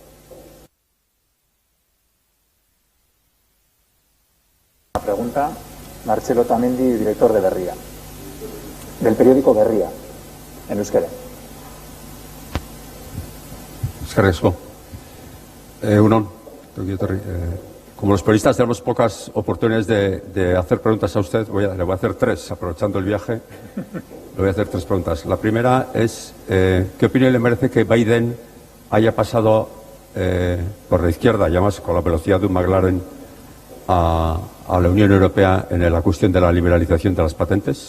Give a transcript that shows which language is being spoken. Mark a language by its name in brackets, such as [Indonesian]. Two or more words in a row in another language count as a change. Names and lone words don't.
[Spanish] Una pregunta. Marcelo Otamendi, director de Berria, del periódico Berria, en euskera. [Basque] Eskerrik asko. Unon, [Spanish] como los periodistas tenemos pocas oportunidades de hacer preguntas a usted, le voy a hacer tres, aprovechando el viaje. Le voy a hacer tres preguntas. La primera es, ¿qué opinión le merece que Biden haya pasado por la izquierda, ya más con la velocidad de un McLaren, a la Unión Europea en la cuestión de la liberalización de las patentes?